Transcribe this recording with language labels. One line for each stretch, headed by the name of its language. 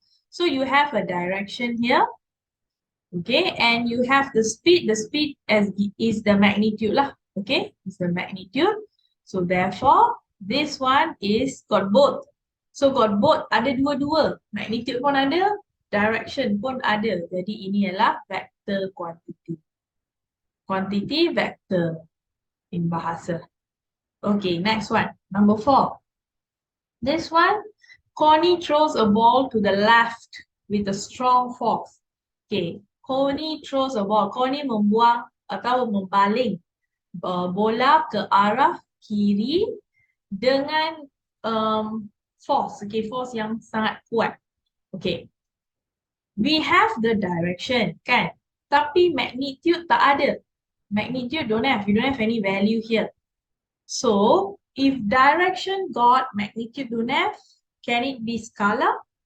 English: So you have a direction here, okay, and you have the speed. The speed is the magnitude lah, okay, is the magnitude. So therefore, this one is got both. So got both,
Malay: ada dua-dua. Magnitude pun ada, direction pun ada. Jadi ini adalah vector quantity.
English: Quantity vector in bahasa. Okay, next one. Number 4. This one, Connie throws a ball to the left with a strong force. Okay, Connie throws a ball.
Malay: Connie membuang atau membaling bola ke arah kiri dengan force. Okay, force yang sangat kuat.
English: Okay, we have the direction, kan?
Malay: Tapi magnitude tak ada.
English: Magnitude don't have. You don't have any value here. So, if direction got magnitude don't have, can it be scalar?